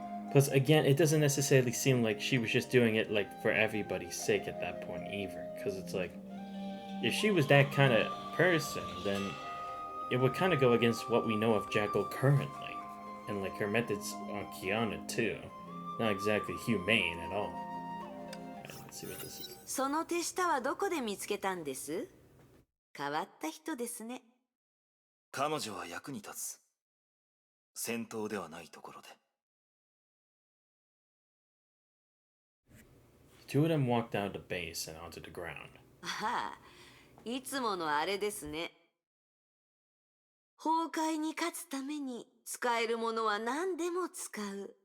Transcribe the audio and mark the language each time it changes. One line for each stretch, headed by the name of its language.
English: Plus, again, it doesn't necessarily seem like she was just doing it like for everybody's sake at that point either. Because it's like, if she was that kind of person, then it would kind of go against what we know of Jackal currently. And like her methods on Kiana too. Not exactly humane at all. Right, let's see what this is.
Japanese: その手下はどこで見つけたんです？変わった人ですね。彼女は役に立つ。戦闘ではないところで。
English: The two of them walked out of the base and onto the ground.
Japanese: ああ、いつものあれですね。崩壊に勝つために使えるものは何でも使う。